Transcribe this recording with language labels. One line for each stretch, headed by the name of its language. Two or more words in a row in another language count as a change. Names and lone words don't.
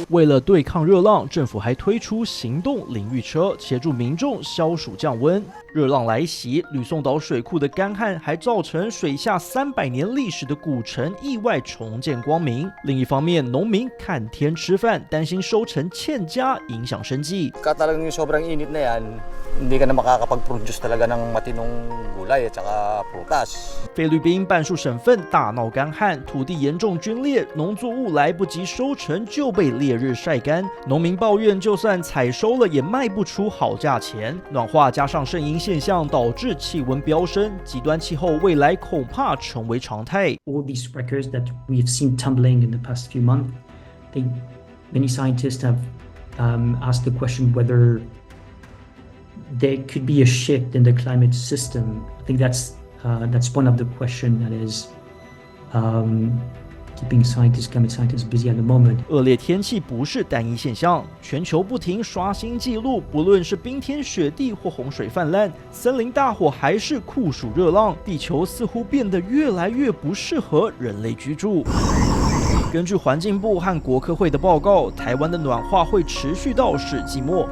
Chinese: 为了对抗热浪，政府还推出行动淋浴车，协助民众消暑降温。热浪来袭，吕宋岛水库的干旱还造成水下300年历史的古城意外重见光明。另一方面，农民看天吃饭，担心收成欠佳，影响生计。
Filipino: Talagang yung sobrang init na yan, hindi ka na makakapag-produce talaga ng matinong gulay at saka prutas.
Chinese: 菲律宾半数省份大闹干旱，土地严重皲裂，农作物来不及收成就被烈日晒干。农民抱怨，就算采收了也卖不出好价钱。暖化加上圣婴现象，导致气温飙升，极端气候未来恐怕成为常态。
English: All these records that we've seen tumbling in the past few months, many scientists have asked the question whether there could be a shift in the climate system. I think that's one of the questions that is keeping climate scientists busy at the moment.
Chinese: 恶劣天气不是单一现象，全球不停刷新纪录，不论是冰天雪地或洪水泛滥，森林大火还是酷暑热浪，地球似乎变得越来越不适合人类居住。根据环境部和国科会的报告，台湾的暖化会持续到世纪末。